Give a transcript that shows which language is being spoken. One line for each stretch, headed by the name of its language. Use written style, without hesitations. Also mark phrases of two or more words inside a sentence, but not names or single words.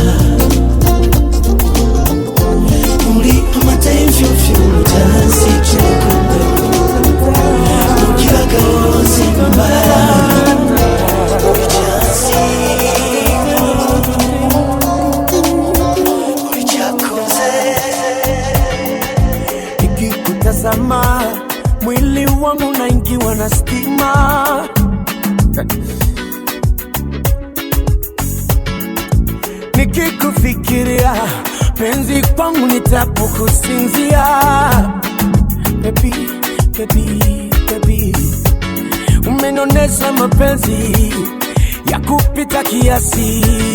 Rundi: Muri amata y'imfyufyu Mucansi c'urukundo Mugira konzi numa Uri chansi Uri chakunze
Swahili: Ikikutazama Mwili wangu unaingiwa na stima Nikikufikiria penzi kwangu nitapo kusinzia
English: Baby, baby, baby
Swahili: Umenonesha mapenzi ya kupita kiasi